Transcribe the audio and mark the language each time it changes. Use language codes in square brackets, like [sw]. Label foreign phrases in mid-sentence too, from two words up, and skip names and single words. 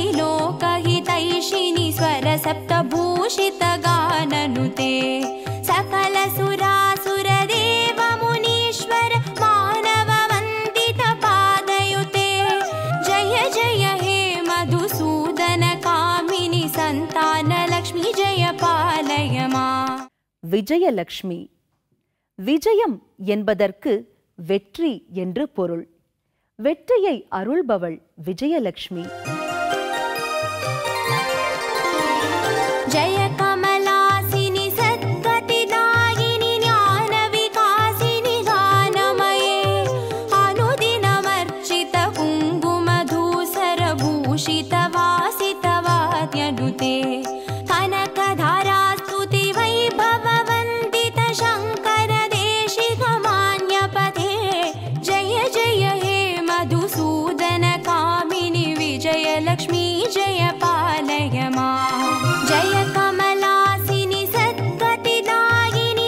[sa] लोकहितैषिणि स्वरसप्तभूषित गाननुते सकल सुरासुर देव मुनीश्वर मानव वन्दित पादयुते जय जय हे मधुसूदन कामिनि संतान लक्ष्मी जय पालय माम्. [ta] விஜயலக்ஷ்மி. விஜயம் என்பதற்கு வெற்றி என்று பொருள். வெற்றியை அருள்பவள் விஜயலட்சுமி. [sa] जय कमलासिनि सद्गतिदायिनि ज्ञान विकासिनि गानमये अनुदिनमर्चित कुङ्कुमधूसर भूषित वासित वाद्यनुते कनकधारा स्तुति वैभव वन्दित शङ्कर देशिक मान्यपते जय जय हे मधुसूदन कामिनि विजयलक्ष्मी जय पालय मां जय कमलासिनि सद्गतिदायिनि